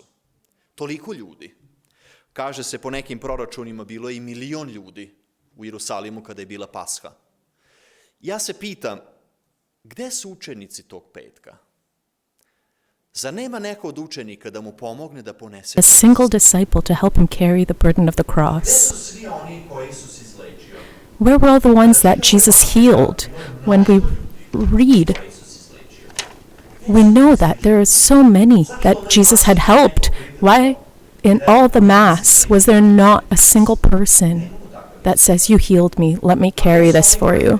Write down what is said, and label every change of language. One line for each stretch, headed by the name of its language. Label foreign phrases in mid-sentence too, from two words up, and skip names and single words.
Serbian: Toliko ljudi. Kaže se po nekim proračunima bilo je i 1 milion ljudi u Jerusalimu kada je bila Pasha. Ja se pitam, gde su učenici tog petka? Zar nema neko od učenika da mu pomogne da ponese?
English: A single disciple to help him carry the burden of the cross.
Serbian: Gde su svi oni koji Isus izlečio?
English: Where were all the ones that Jesus healed? When we read, we know that there are so many that Jesus had helped. Why in all the Mass was there not a single person that says, you healed me, let me carry this for you?